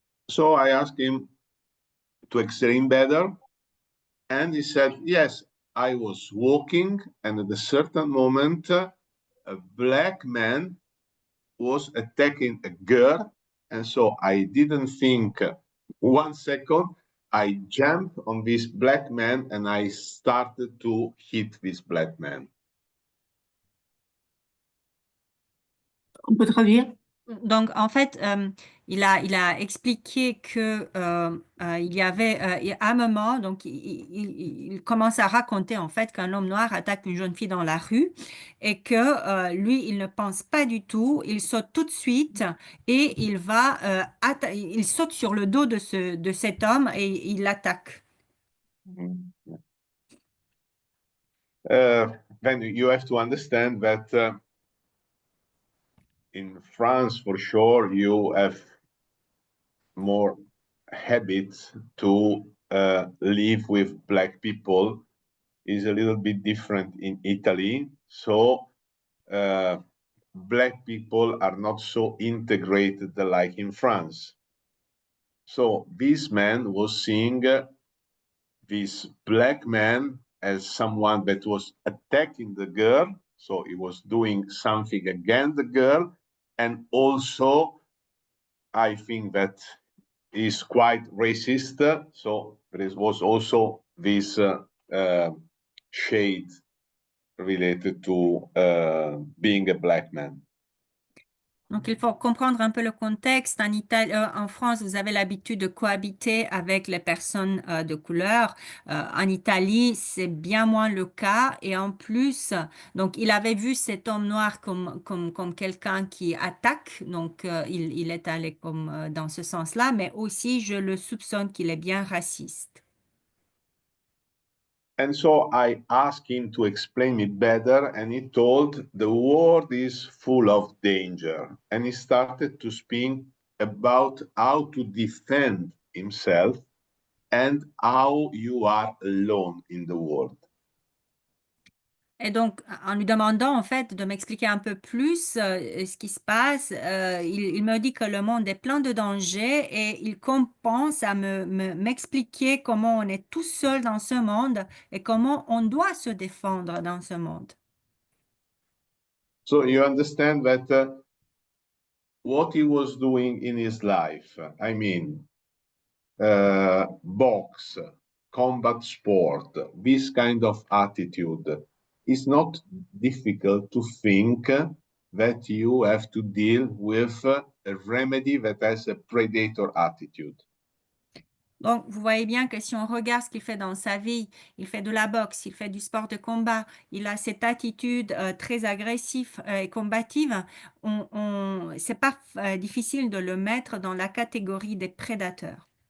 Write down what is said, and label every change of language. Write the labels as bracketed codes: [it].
[en] So I asked him to explain better, and he said, yes, I was walking, and at a certain moment, a black man was attacking a girl, and so I didn't think 1 second. I jumped on this black man, and I started to hit this black man. [fr] On peut traduire? Donc, en fait, il a expliqué que il y avait à un moment, donc il commence à raconter en fait qu'un homme noir attaque une jeune fille dans la rue et que lui, il ne pense pas du tout, il saute tout de suite et il il saute sur le dos de cet homme et il l'attaque. [en] Then you have to understand that in France, for sure, you have more habits to live with black people. Is a little bit different in Italy. So black people are not so integrated like in France. So this man was seeing this black man as someone that was attacking the girl. So he was doing something against the girl. And also, I think that is quite racist. So there was also this shade related to being a black man. [fr] Donc, il faut comprendre un peu le contexte. En France, vous avez l'habitude de cohabiter avec les personnes de couleur. En Italie, c'est bien moins le cas. Et en plus, donc, il avait vu cet homme noir comme quelqu'un qui attaque. Donc, il est allé comme dans ce sens-là. Mais aussi, je le soupçonne qu'il est bien raciste. [en] And so I asked him to explain it better, and he told the world is full of danger. And he started to speak about how to defend himself and how you are alone in the world. [fr] Et donc, en lui demandant en fait de m'expliquer un peu plus ce qui se passe, il me dit que le monde est plein de dangers et il commence à m'expliquer comment on est tout seul dans ce monde et comment on doit se défendre dans ce monde. [en] So you understand that what he was doing in his life, I mean, box, combat sport, this kind of attitude, it's not difficult to think that you have to deal with a remedy that has a predator attitude. [fr] Donc, vous voyez bien que si on regarde ce qu'il fait dans sa vie, il fait de la boxe, il fait du sport de combat, il a cette attitude très agressive et combative, c'est pas difficile de le mettre dans la catégorie des prédateurs.